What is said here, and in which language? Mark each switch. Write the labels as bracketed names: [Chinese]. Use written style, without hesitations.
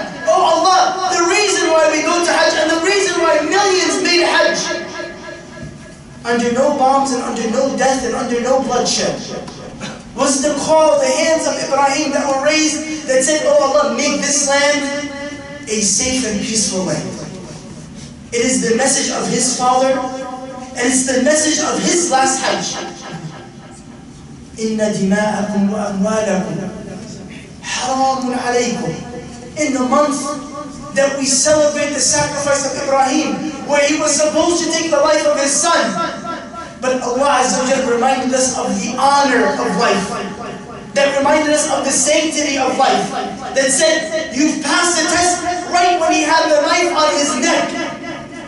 [English] Oh Allah, the reason why we go to Hajj and the reason why millions made Hajj under no bombs and under no death and under no bloodshed was to call the hands of Ibrahim that were raised that said, oh Allah, make this land a safe and peaceful land. It is the message of his father and it's the message of his last Hajj. [Arabic] إِنَّ دِمَاءَكُمْ وَأَمْوَالَكُمْ حَرَامٌ عَلَيْكُمْ. [English] In the month that we celebrate the sacrifice of Ibrahim, where he was supposed to take the life of his son. But Allah Azza wa Jalla reminded us of the honor of life, that reminded us of the sanctity of life, that said, you've passed the test right when he had the knife on his neck.